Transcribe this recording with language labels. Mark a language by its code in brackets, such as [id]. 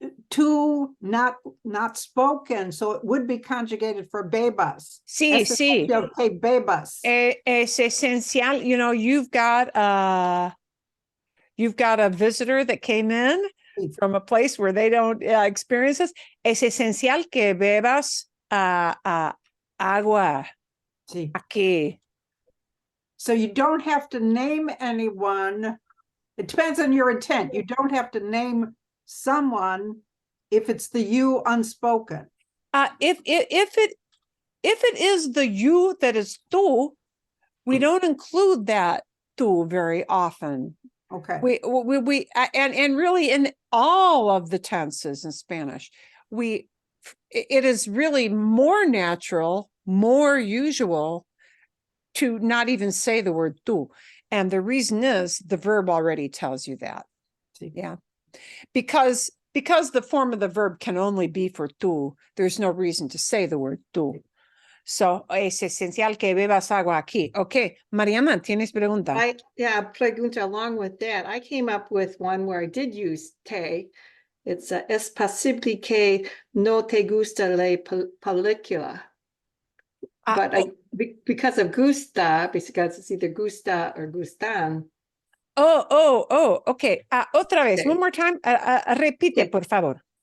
[en] tu, not spoken, so it would be conjugated for bebas. [es] Sí, Es sí. esencial que bebas. Es esencial, [en] you know, you've got a visitor that came in from a place where they don't experience this. [es] Es esencial que bebas agua Sí. aquí. [en] So you don't have to name anyone. It depends on your intent. You don't have to name someone if it's the you unspoken. If it is the you that is tú, we don't include that tú very often. Okay. We and really in all of the tenses in Spanish, it is really more natural, more usual to not even say the word tú. And the reason is the verb already tells you that. [es] Sí. [en] Yeah. Because the form of the verb can only be for tú, there's no reason to say the word tú. [es] So, es esencial que bebas agua aquí. Okay, Mariana, ¿tienes pregunta? [en] Pregunta along with that. I came up with one where I did use te. It's [es] es posible que no te gusta la película. [en] But because of gusta, because it's either gusta or gustan. [es] Okay. Otra vez, [en] one more time. [es] Repite, por favor.